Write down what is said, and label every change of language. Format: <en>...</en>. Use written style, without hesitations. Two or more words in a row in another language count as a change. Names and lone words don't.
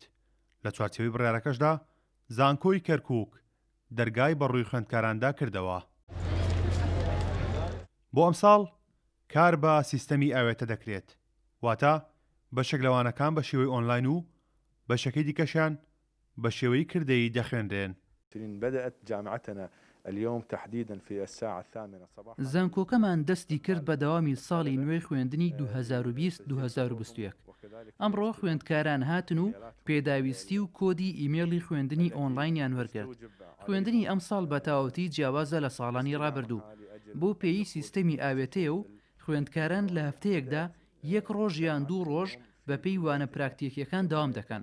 <ckb>لە چوارچێوەی بڕیارەکەشدا زانکۆی کەرکووک دەرگای بەڕووی خوێندکاراندا کردەوە. بۆ ئەمساڵ کار بە سیستەمی ئاوێتە دەکرێت، واتە بەشێک لەوانەکان بە شێوەی ئۆنلاین و بەشەکەی دیکەشیان بە شێوەی کردەیی دەخوێنرێن.</ckb> <ar>بدأت جامعتنا اليوم تحديدا في الساعة 8 صباحا.</ar> <ckb>زانکۆکەمان دەستی کرد بە دەوامی ساڵی نوێی خوێندنی 2020-2021. ئەمڕۆ خوێندکاران هاتن و پێداویستی و کۆدی ئیمێڵی خوێندنی ئۆنلاینیان وەرگرت. خوێندنی ئەم ساڵ بە تەواوەتی جیاوازە لە ساڵانی ڕابردوو. بۆ پێی سیستەمی ئاوێتەیە و خوێندکاران لە هەفتەیەکدا 1 ڕۆژ یان 2 ڕۆژ بە پێی وانە پراکتیکیەکان داوام دەکەن.</ckb>